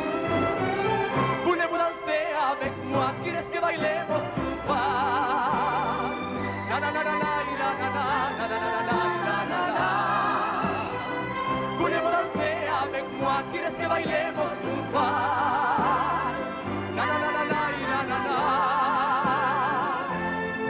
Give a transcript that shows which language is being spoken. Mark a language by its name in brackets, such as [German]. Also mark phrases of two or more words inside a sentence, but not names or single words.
[French] Voulez-vous danser avec moi? [Spanish] ¿Quieres que bailemos un par? Na na na na na na na na na na na na na. [French] Voulez-vous danser avec moi? [Spanish] ¿Quieres que bailemos un par? Na na na na na na na na.